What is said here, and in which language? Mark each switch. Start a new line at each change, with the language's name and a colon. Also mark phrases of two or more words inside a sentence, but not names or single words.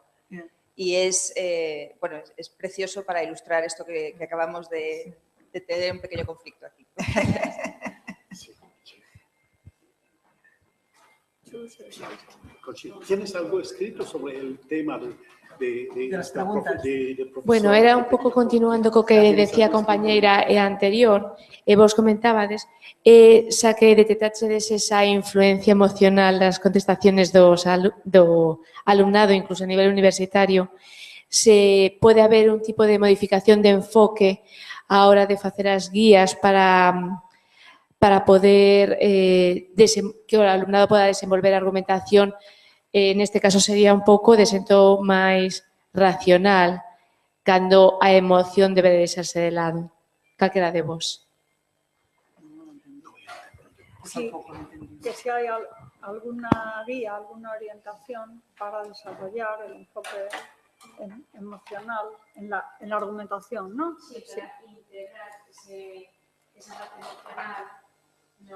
Spanish: Y bueno, es precioso para ilustrar esto que acabamos de tener un pequeño conflicto aquí. ¿Tienes algo escrito sobre el tema de las preguntas?
Galician: Bueno, era un pouco continuando co que decía a compañeira anterior, e vos comentábades, xa que detectaxedes esa influencia emocional das contestaciones do alumnado, incluso a nivel universitario, se pode haber un tipo de modificación de enfoque a hora de facer as guías para poder que o alumnado poda desenvolver a argumentación. Neste caso sería un pouco de xento máis racional, cando a emoción debe de deixarse de lado. Calquera de vos.
Spanish: Sí, que si hay alguna guía, alguna orientación para desarrollar el enfoque emocional en la argumentación, ¿no? Sí, para integrar esa parte emocional no...